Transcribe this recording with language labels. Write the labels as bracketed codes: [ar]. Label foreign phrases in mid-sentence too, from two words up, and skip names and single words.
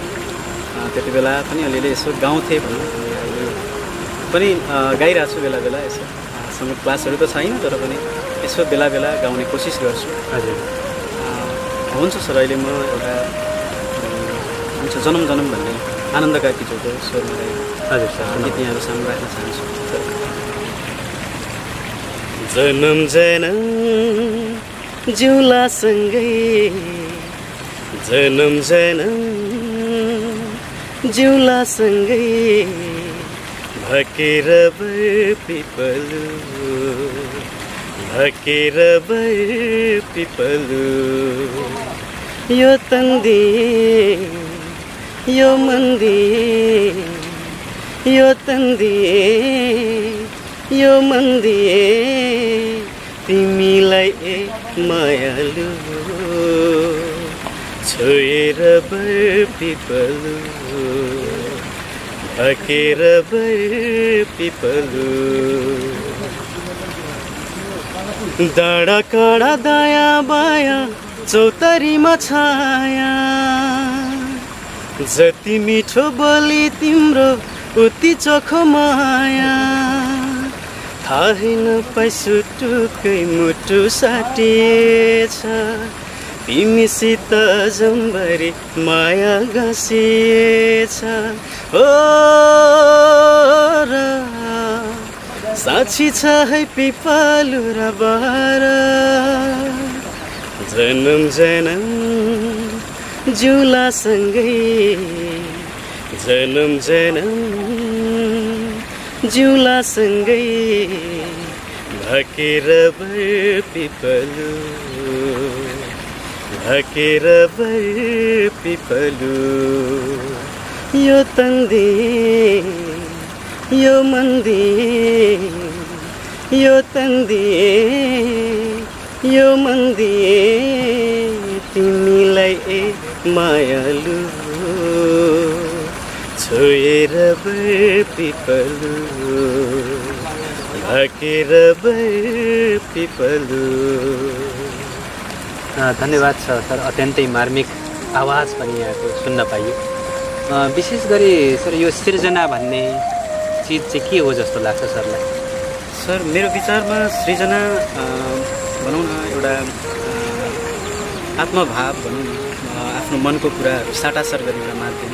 [ne] त्यति बेला पनि अलिअलि यसो गाउँथेँ भनौँ, पनि गाइरहेको छु बेला बेला। यसो सङ्गीत क्लासहरू त छैन, तर पनि यसो बेला बेला गाउने कोसिस गर्छु। हजुर हुन्छ सर, अहिले म एउटा हुन्छ जनम जनम भन्ने आनन्द कार्कीज्यूको स्वरमा हजुर सर गीत यहाँहरू सामु राख्न चाहन्छु। जनम जनम जिउलासँगै, जनम जनम जिउलासँगै, भकेर बर पिपलु, भकेर बर पिपलु। यो तन्दिए यो मन्दिए, यो तन्दिए यो मन्दिए, तिमीलाई ए मायालु, छोएर बर पिपलु, भकेर बर पिपलु। डाँडा काँडा दायाँ बायाँ चौतारीमा छाया, जति मिठो बोली तिम्रो उति चोखो माया। थाहै नपाई सुटुकै मुटु साटिएछ, तिमीसित जम्बरी माया गाँसिएछ। ओ र साक्षी छ है पिपलु र बर, जनम जनम जिउलासँगै, जनम जनम जिउलासँगै, भकेर बर पिपलु, भकेर बर पिपलु। यो तन्दिए यो मन्दिए, यो तन्दिए यो मन्दिए, तिमीलाई ए मायालु, छोएर बर पिपलु, भकेर बर पिपलु। धन्यवाद सर, अत्यन्तै मार्मिक आवाज पनि यहाँको सुन्न पाइयो। विशेष गरी सर यो सृजना भन्ने चिज चाहिँ के हो जस्तो लाग्छ सरलाई? सर, मेरो विचारमा सृजना भनौँ न एउटा आत्मभाव भनौँ न, आफ्नो मनको कुराहरू साटासाट गर्ने एउटा माध्यम।